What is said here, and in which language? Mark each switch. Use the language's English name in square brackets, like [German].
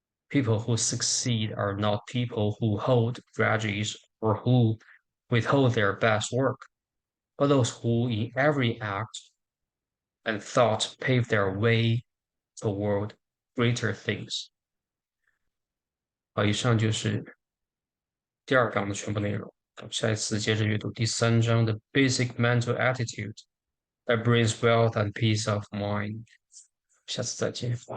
[English] People who succeed are not people who hold grudges or who withhold their best work, but those who in every act and thought pave their way toward greater things. [Chinese] 好，以上就是第二章的全部内容。下一次接着阅读第三章的 [English] Basic Mental Attitude that brings wealth and peace of mind。 [Chinese] 下次再见。